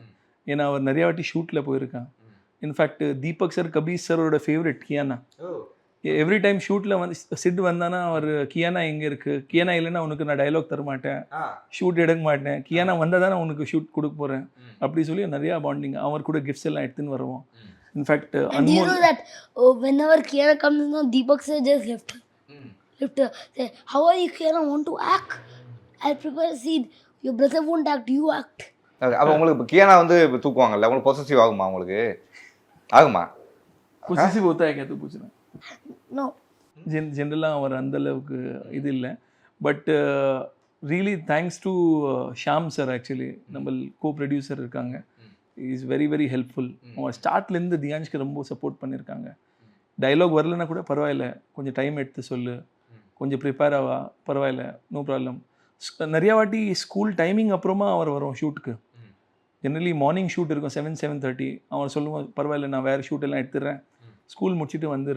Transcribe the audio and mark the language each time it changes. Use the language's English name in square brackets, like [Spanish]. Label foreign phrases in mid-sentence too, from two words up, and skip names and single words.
[Tamil] ஏன்னா அவர் நிறையா வாட்டி ஷூட்டில் போயிருக்கான். இன்ஃபேக்ட் தீபக் சார், கபீர் சாரோட ஃபேவரட் கியானா. [English] every time [Tamil] ஷூட்டில் வந்து சிட் வந்தானா அவர் கியானா எங்கே இருக்குது, கியானா இல்லைன்னா உனக்கு நான் டைலாக் தர மாட்டேன், ஷூட் எடுக்க மாட்டேன், கியானா வந்தால் தானே உனக்கு ஷூட் கொடுக்க போகிறேன் அப்படி சொல்லி நிறையா பாண்டிங். அவர் கூட கிஃப்ட்ஸ் எல்லாம் எடுத்துன்னு வருவோம். இன்ஃபேக்ட் [English] And you know that whenever Kiana comes, now Deepak sir just left her. Left her. Say, how are you, Kiana? Want to act? I'll prepare a scene. Your brother won't act. You act. [Tamil] அப்போ உங்களுக்கு இப்போ கியானா வந்து இப்போ தூக்குவாங்கல்ல, உங்களுக்கு பொசசிவ் ஆகுமா உங்களுக்கு? ஆகுமா? [Hindi] பொசிசிவ் होता है क्या तू पूछ रहा No. [Tamil] ஜென்ரலாக அவர் அந்த அளவுக்கு இது இல்லை. [English] but really thanks to [Tamil] ஷாம் சார், ஆக்சுவலி நம்ம கோ ப்ரொடியூசர் இருக்காங்க, [English] is very very helpful. [Tamil] அவங்க ஸ்டார்ட்லேருந்து தியான்ஷ்க்கு ரொம்ப சப்போர்ட் பண்ணியிருக்காங்க. டைலாக் வரலன்னா கூட பரவாயில்ல, கொஞ்சம் டைம் எடுத்து சொல்லு, கொஞ்சம் ப்ரிப்பேர் ஆவா, பரவாயில்ல, [English] no problem. [Tamil] நிறையா வாட்டி [English] school timing [Tamil] அப்புறமா அவர் வரும் ஷூட்டுக்கு. [English] generally morning shoot [Tamil] இருக்கும் 7-7:30. அவர் சொல்லுவோம் பரவாயில்ல, நான் வேறு ஷூட் எல்லாம் எடுத்துடுறேன், ஸ்கூல் முடிச்சுட்டு வந்துரு.